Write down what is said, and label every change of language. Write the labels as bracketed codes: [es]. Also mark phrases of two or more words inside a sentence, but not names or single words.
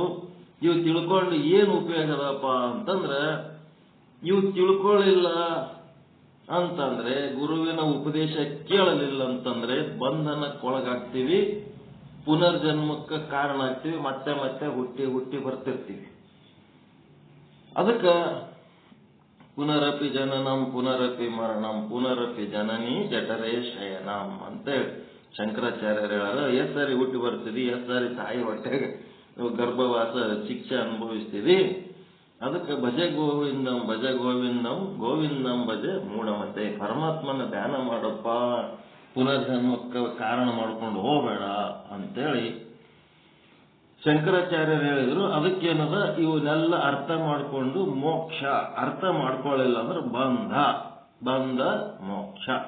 [kn] ಇವು ತಿಳ್ಕೊಂಡು ಏನು ಉಪಯೋಗ ಅದಪ್ಪ ಅಂತಂದ್ರೆ, ಇವು ತಿಳ್ಕೊಳ್ಳಿಲ್ಲ ಅಂತಂದ್ರೆ, ಗುರುವಿನ ಉಪದೇಶ ಕೇಳಲಿಲ್ಲ ಅಂತಂದ್ರೆ ಬಂಧನಕ್ಕೊಳಗಾಗ್ತೀವಿ, ಪುನರ್ಜನ್ಮಕ್ಕೆ ಕಾರಣ ಆಗ್ತೀವಿ, ಮತ್ತೆ ಮತ್ತೆ ಹುಟ್ಟಿ ಹುಟ್ಟಿ ಬರ್ತಿರ್ತೀವಿ. ಅದಕ್ಕೆ [sa] ಪುನರಪಿ ಜನನಂ ಪುನರಪಿ ಮರಣಂ ಪುನರಪಿ ಜನನಿ ಜಠರೇ ಶಯನಂ [kn] ಅಂತೇಳಿ ಶಂಕರಾಚಾರ್ಯರು ಹೇಳಾರ. ಎಷ್ಟು ಸಾರಿ ಹುಟ್ಟಿ ಬರ್ತೀವಿ, ಎಷ್ಟು ಸಾರಿ ತಾಯಿ ಹೊಟ್ಟೆಗೆ ಗರ್ಭವಾಸ ಶಿಕ್ಷೆ ಅನುಭವಿಸ್ತೀವಿ. [sa] ಅದಕ್ಕೆ ಭಜ ಗೋವಿಂದಂ ಗೋವಿಂದಂ ಭಜೆ ಮೂಢಮತೆ. [kn] ಪರಮಾತ್ಮನ ಧ್ಯಾನ ಮಾಡಪ್ಪ, ಪುನರ್ಜನ್ಮಕ್ಕೆ ಕಾರಣ ಮಾಡ್ಕೊಂಡು ಹೋಗಬೇಡ ಅಂತೇಳಿ ಶಂಕರಾಚಾರ್ಯರು ಹೇಳಿದ್ರು. ಅದಕ್ಕೇನದ, ಇವನ್ನೆಲ್ಲ ಅರ್ಥ ಮಾಡಿಕೊಂಡು ಮೋಕ್ಷ, ಅರ್ಥ ಮಾಡ್ಕೊಳ್ಳಿಲ್ಲ ಅಂದ್ರೆ ಬಂಧ ಮೋಕ್ಷ.